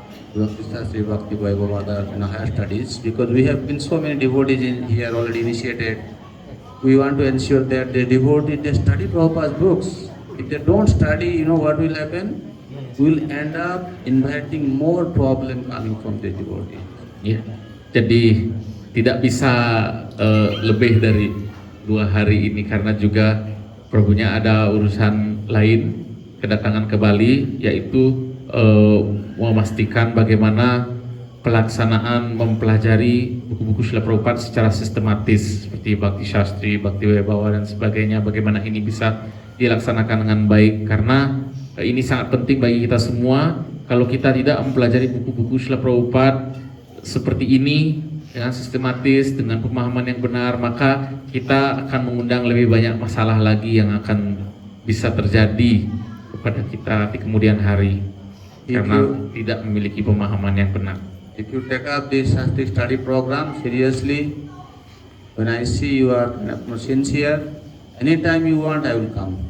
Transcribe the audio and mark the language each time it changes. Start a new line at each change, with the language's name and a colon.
English: Bhakti Shastri, Bhakti Vaibhava, other higher studies, because we have been so many devotees in here already initiated. We want to ensure that the devotees they study Prabhupada's books. If they don't study, you know what will happen? We will end up inviting more problem coming from the devotees.
Indonesian: Ya, jadi tidak bisa lebih dari 2 hari ini karena juga Prabunya ada urusan lain kedatangan ke Bali, yaitu memastikan bagaimana pelaksanaan mempelajari buku-buku Srila Prabhupada secara sistematis seperti Bhakti Shastri, Bhakti Vaibhava dan sebagainya, bagaimana ini bisa dilaksanakan dengan baik karena ini sangat penting bagi kita semua. Kalau kita tidak mempelajari buku-buku Srila Prabhupada seperti ini dengan sistematis, dengan pemahaman yang benar, maka kita akan mengundang lebih banyak masalah lagi yang akan bisa terjadi kepada kita di kemudian hari karena tidak memiliki pemahaman yang benar.
English: If you take up this Shastri study program seriously, when I see you are sincere, anytime you want I will come.